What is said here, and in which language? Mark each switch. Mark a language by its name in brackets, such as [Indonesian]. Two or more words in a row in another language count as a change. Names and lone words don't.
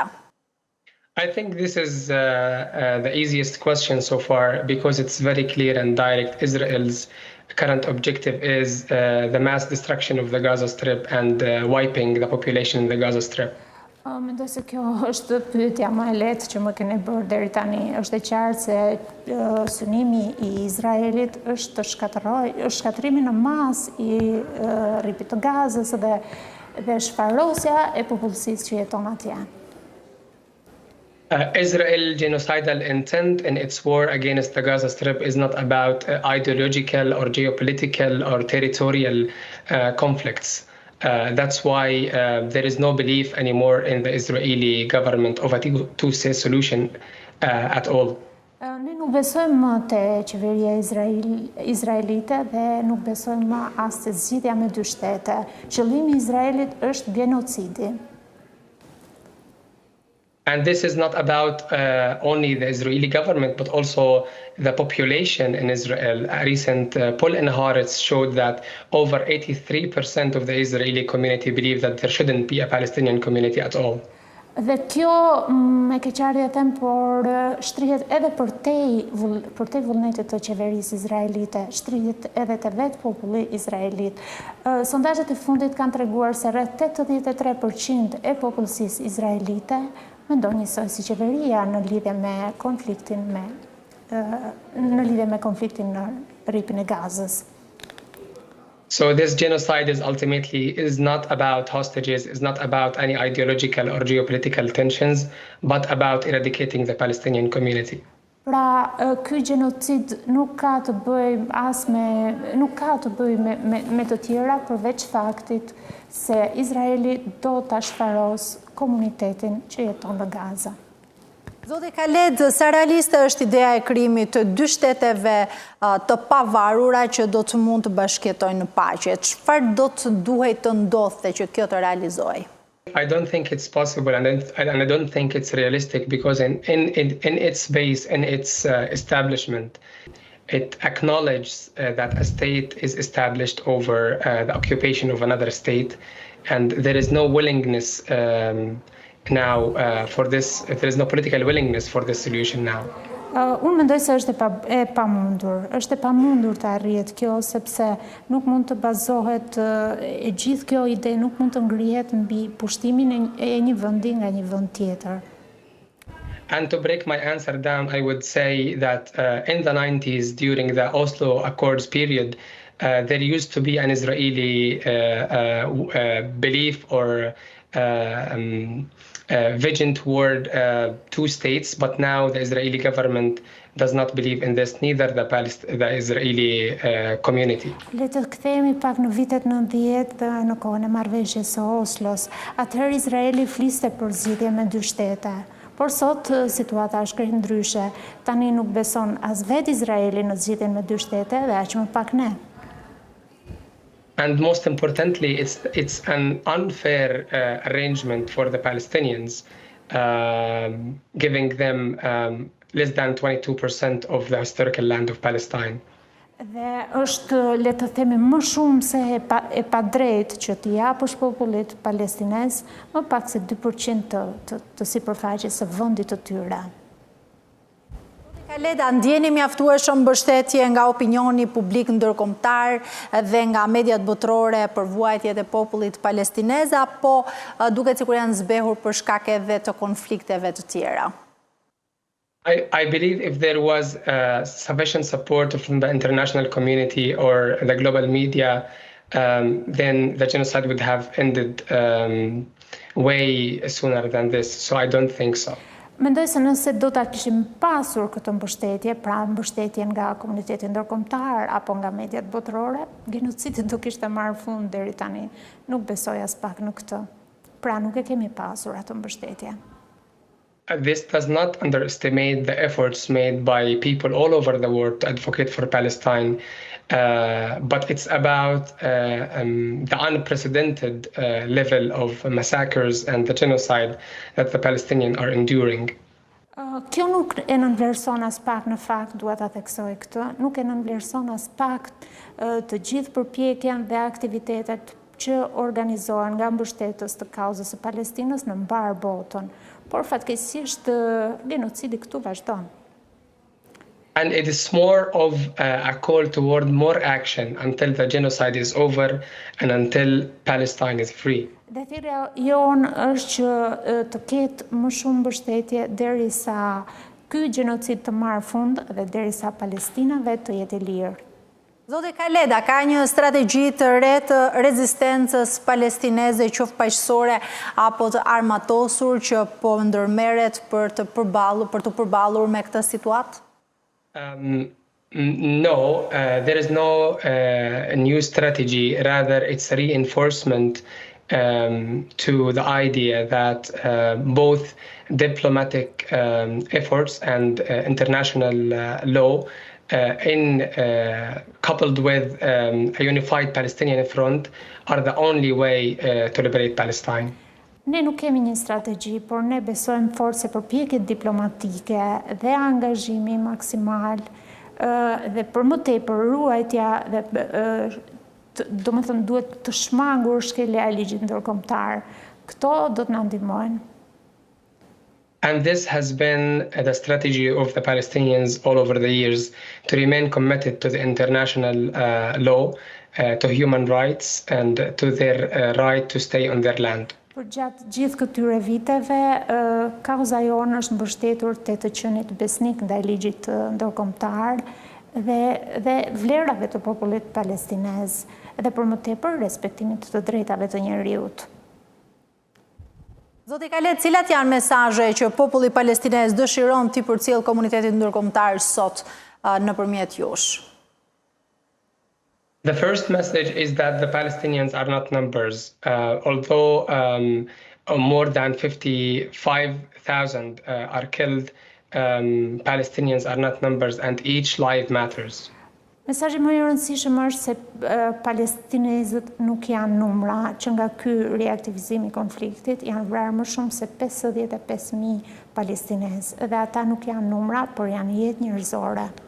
[English] I think this is the easiest question so far because it's very clear and direct. Israel's current objective is the mass destruction of the Gaza Strip and wiping the population in the Gaza Strip. [Albanian] Mendoj se kjo është pyetja më e lehtë që më keni bërë deri tani. Është e qartë se synimi I Izraelit është shkatrimi në masë I rripit të Gazës dhe shfarosja e popullsisë që jeton atje. [English] Israel's genocidal intent in its war against the Gaza Strip is not about ideological or geopolitical or territorial conflicts. That's why there is no belief anymore in the Israeli government of a two-state solution at all. [Albanian] Ne nuk besojmë më te qeveria izraelite dhe nuk besojmë më as te zgjidhja me dy shtete. Qëllimi I Izraelit është genocidi. [English] And this is not about only the Israeli government, but also the population in Israel. A recent poll in Haaretz showed that over 83% of the Israeli community believe that there shouldn't be a Palestinian community at all. [Albanian] Dhe kjo me keqardhje them, por shtrihet edhe përtej vullnetit të qeverisë izraelite, shtrihet edhe te vetë populli izraelit. Sondazhet e fundit kanë treguar se rreth 83% e popullsisë izraelite mendon njësoj si qeveria në lidhje me konfliktin në rripin e Gazës. [English] So this genocide is ultimately not about hostages, is not about any ideological or geopolitical tensions, but about eradicating the Palestinian community. [Albanian] Pra, ky genocid nuk ka të bëjë me të tjera përveç faktit se Izraeli do ta shfaros komunitetin që jeton në Gaza. Zoti Khaled, sa realiste është ideja e krijimit të dy shteteve të pavarura që do të mund të bashkëjetojnë në paqe? Çfarë do të duhet të ndodhte që kjo të realizojë? [English] I don't think it's possible, and I don't think it's realistic because in its base, in its establishment, it acknowledges that a state is established over the occupation of another state, and there is no willingness now for this. There is no political willingness for this solution now. [Albanian] Unë mendoj se është e pamundur. Është e pamundur të arrihet kjo sepse nuk mund të bazohet e gjithë kjo ide nuk mund të ngrihet mbi pushtimin e një vendi nga një vend tjetër. [English] And to break my answer down, I would say that in the 90s, during the Oslo Accords period, there used to be an Israeli belief or vision toward two states, but now the Israeli government does not believe in this, neither the Israeli community. [Albanian] Le të kthehemi pak në vitet 90 dhe në kohën e marrëveshjes së Oslos. Atëherë Izraeli fliste për zgjidhje me dy shtete. Por sot situata është krejt ndryshe. Tani nuk beson as vetë Izraeli në zgjidhjen me dy shtete dhe aq më pak ne. [English] And most importantly, it's an unfair arrangement for the Palestinians, giving them less than 22% of the historical land of Palestine. [Albanian] Dhe është, le të themi, më shumë se e pa drejt që t'i japësh popullit palestinez më pak se 2% të sipërfaqes së vendit të tyre. Kaleda, ndjeni mjaftueshëm mbështetje nga opinioni publik ndërkombëtar dhe nga mediat botërore për vuajtjet e popullit palestinez, apo duket sikur janë zbehur për shkakeve të konflikteve të tjera? [English] I believe if there was sufficient support from the international community or the global media, then the genocide would have ended way sooner than this. So I don't think so. [Albanian] Mendoj se nëse do ta kishim pasur këtë mbështetje, pra mbështetje nga komuniteti ndërkombëtar apo nga mediat botërore, genocidi do kishte marrë fund deri tani. Nuk besoj as pak në këtë. Pra nuk e kemi pasur atë mbështetje. [English] This does not underestimate the efforts made by people all over the world to advocate for Palestine, but it's about the unprecedented level of massacres and the genocide that the Palestinians are enduring. [Albanian] Kjo nuk e nënvlerëson as pak, në fakt dua ta theksoj këtë, nuk e nënvlerëson as pak të gjithë përpjekjen dhe aktivitetet që organizohen nga mbështetës të kauzës së Palestinës në mbar botën. Por fatkeqësisht genocidi këtu vazhdon. [English] And it is more of a call toward more action until the genocide is over and until Palestine is free. [Albanian] Dhe thirrja jonë është që të ketë më shumë mbështetje derisa ky gjenocid të marrë fund dhe derisa Palestina vetë të jetë e lirë. Zoti Kaleda, ka një strategji të re të rezistencës palestineze, qoftë paqësore apo të armatosur, që po ndërmerret për të përballur me këtë situatë? [English] No, there is no new strategy. Rather, it's a reinforcement to the idea that both diplomatic efforts and international law coupled with a unified Palestinian front are the only way to liberate Palestine. [Albanian] Ne nuk kemi një strategji, por ne besojmë forse përpjekjet diplomatike dhe angazhimi maksimal dhe për më tepër ruajtja dhe domethënë duhet të shmangur shkelja e ligjit ndërkombëtar. Këto do të na ndihmojnë. [English] And this has been the strategy of the Palestinians all over the years, to remain committed to the international law, to human rights, and to their right to stay on their land. [Albanian] Për gjatë gjithë këtyre viteve, kauza jonë është mbështetur te të qenit besnik ndaj ligjit ndërkombëtar dhe vlerave të popullit palestinez, dhe për më tepër respektimit të drejtave të njerëzit. Zoti Kaled, cilat janë mesazhe që populli palestinez dëshiron t'i përcjell komunitetit ndërkombëtar sot nëpërmjet jush? [English] The first message is that the Palestinians are not numbers. Although more than 55,000 are killed, Palestinians are not numbers and each life matters. [Albanian] Mesazhi më i rëndësishëm është se palestinezët nuk janë numra, që nga ky reaktivizim i konfliktit janë vrarë më shumë se 55,000 palestinezë, dhe ata nuk janë numra, por janë jetë njerëzore.